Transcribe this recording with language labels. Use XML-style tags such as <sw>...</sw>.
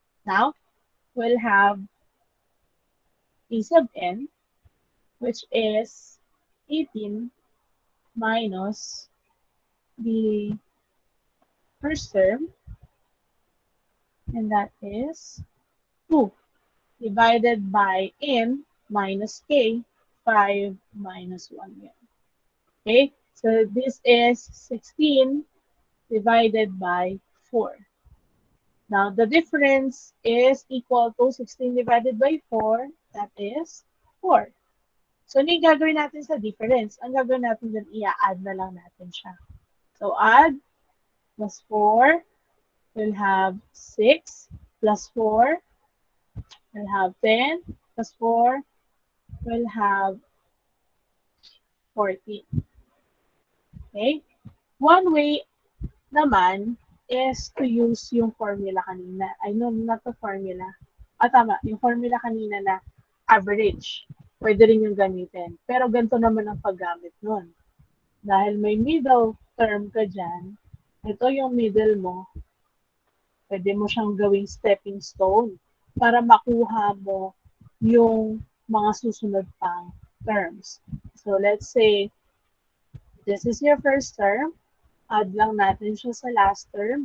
<en>Now, we'll have a sub n, which is 18 minus the first term, and that is 2, divided by n minus k, 5 minus 1 yan. Okay, so this is 16 divided by 4. Now, the difference is equal to 16 divided by 4, that is 4.</en> <tl>So, ano yung gagawin natin sa difference? Ang gagawin natin dun, i-add na lang natin siya.</tl> <en>So, add plus 4, we'll have 6 plus 4, we'll have 10 plus 4, we'll have 14. Okay? One way naman is to use yung formula kanina. I know, not the formula.</en> <tl>Tama. Yung formula kanina na average. Pwede rin yung gamitin. Pero ganito naman ang paggamit nun. Dahil may middle term ka dyan, ito yung middle mo, pwede mo siyang gawing stepping stone para makuha mo yung mga susunod pang terms.</tl> <en>So, let's say, this is your first term.</en> <tl>Add lang natin siya sa last term.</tl>